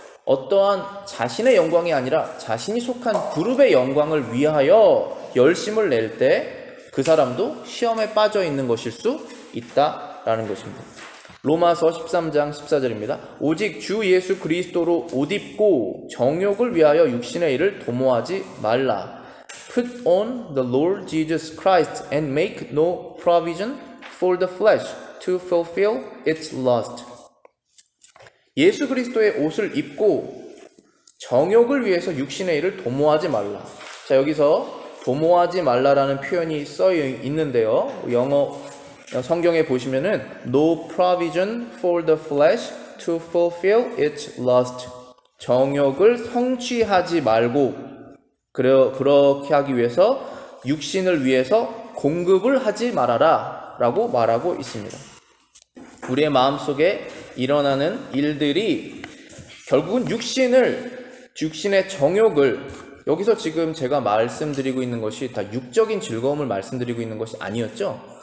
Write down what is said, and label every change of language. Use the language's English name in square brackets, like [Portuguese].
[Korean] 어떠한 자신의 영광이 아니라 자신이 속한 그룹의 영광을 위하여 열심을 낼 때 그 사람도 시험에 빠져 있는 것일 수 있다라는 것입니다. 로마서 13장 14절입니다. 오직 주 예수 그리스도로 옷 입고 정욕을 위하여 육신의 일을 도모하지 말라. [English] Put on the Lord Jesus Christ and make no provision for the flesh to fulfill its lust. [Korean] 예수 그리스도의 옷을 입고 정욕을 위해서 육신의 일을 도모하지 말라. 자, 여기서 도모하지 말라라는 표현이 써 있는데요. 영어 성경에 보시면은 [English] no provision for the flesh to fulfill its lust. [Korean] 정욕을 성취하지 말고 그렇게 하기 위해서 육신을 위해서 공급을 하지 말아라 라고 말하고 있습니다. 우리의 마음속에 일어나는 일들이 결국은 육신의 정욕을, 여기서 지금 제가 말씀드리고 있는 것이 다 육적인 즐거움을 말씀드리고 있는 것이 아니었죠.